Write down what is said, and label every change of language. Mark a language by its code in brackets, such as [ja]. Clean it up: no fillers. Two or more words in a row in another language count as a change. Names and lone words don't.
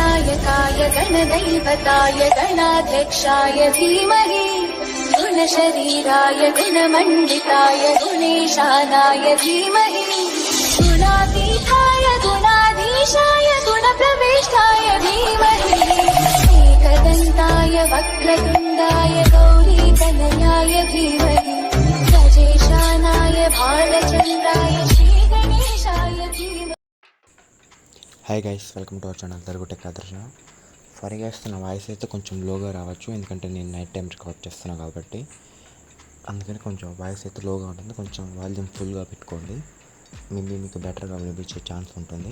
[sa] गणनायकाय गणदैवताय गणाध्यक्षाय धीमहि गुणशरीराय गुणमण्डिताय गुणेशानाय धीमहि गुणातीताय गुणाधीशाय गुणप्रविष्टाय धीमहि एकदन्ताय वक्रतुण्डाय गौरीतनयाय धीमहि गजेशानाय भालचन्द्राय श्रीगणेशाय धीमहि. [en] Hi guys, welcome to our channel తెలుగు టెక్ ఆదర్శ. Sorry guys, [te] నా వాయిస్ అయితే కొంచెం లోగా రావచ్చు, ఎందుకంటే నేను [en] night time record [te] చేస్తున్నాను కాబట్టి. అందుకని కొంచెం వాయిస్ అయితే లోగా ఉంటుంది. కొంచెం వాల్యూమ్ ఫుల్గా పెట్టుకోండి, మేబీ మీకు బెటర్గా వినిపించే ఛాన్స్ ఉంటుంది.